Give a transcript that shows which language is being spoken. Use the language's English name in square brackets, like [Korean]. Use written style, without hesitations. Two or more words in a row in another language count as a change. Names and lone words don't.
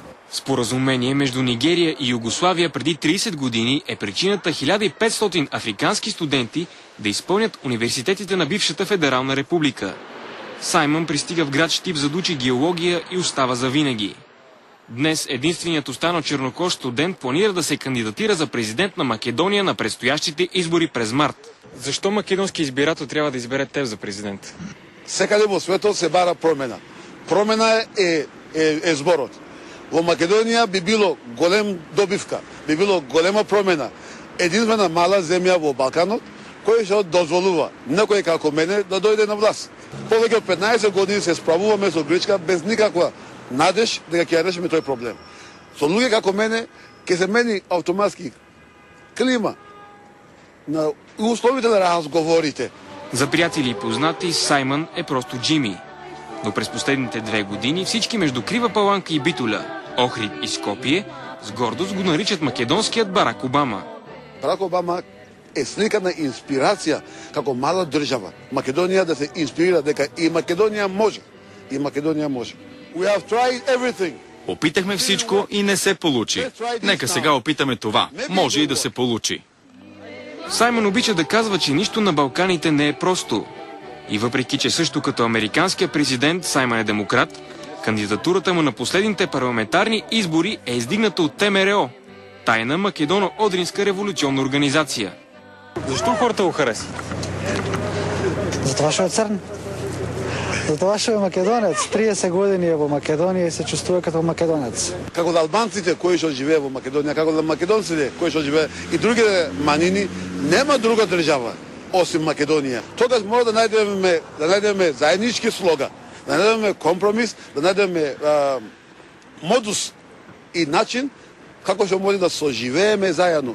[Bulgarian] Споразумение между Нигерия и Югославия преди 30 години е причината 1500 африкански студенти да изпълнят университетите на бившата федерална република. Саймън пристига в град Щип за да учи геология и остава завинаги. Днес единственият останал чернокож студент планира да се кандидатира за президент на Македония на предстоящите избори през март. Защо македонски избирател трябва да избере теб за президент? [Macedonian] Секаде во светот се бара промена. Промена е зборот. Во Македонија би било голем добивка, би било голема промена. Единствена мала земја во Балканот, која ќе дозволува некој како мене да дојде на власт. Повеќе од 15 години се справуваме со Грчка без никаква надеж дека ќе решиме тој проблем. Со луѓе како мене ќе се мени автоматски клима на условите на разговорите. [Bulgarian] За приятели и познати Саймън е просто Джими. Но през последните 2 години всички между Крива Паланка и Битоля, Охрид и Скопие с гордост го наричат македонският Барак Обама. [Macedonian] Барак Обама е слика на инспирација како мала држава. Македонија да се инспирира дека и Македонија може. И Македонија може. [English] We have tried everything. [Bulgarian] Опитахме всичко и не се получи. Нека сега опитаме това. Може и да се получи. Саймън обича да казва, че нищо на Балканите не е просто. И въпреки, че също като американския президент Саймън е демократ, кандидатурата му на последните парламентарни избори е издигната от ВМРО, тайна македоно-одринска революционна организация. Защо хората го харесват? Затова ще е църн. Затова ще е македонец. [Macedonian] 30 години е во Македонија и се чувствува като македонец. Како да албанците кои што живеат во Македонија, како да македонците кои што живеат и другите манини, нема друга држава осим Македонија. Тогаш мора да најдеме заеднички слога, да најдеме компромис, да најдеме модус и начин како што може да соживееме заедно.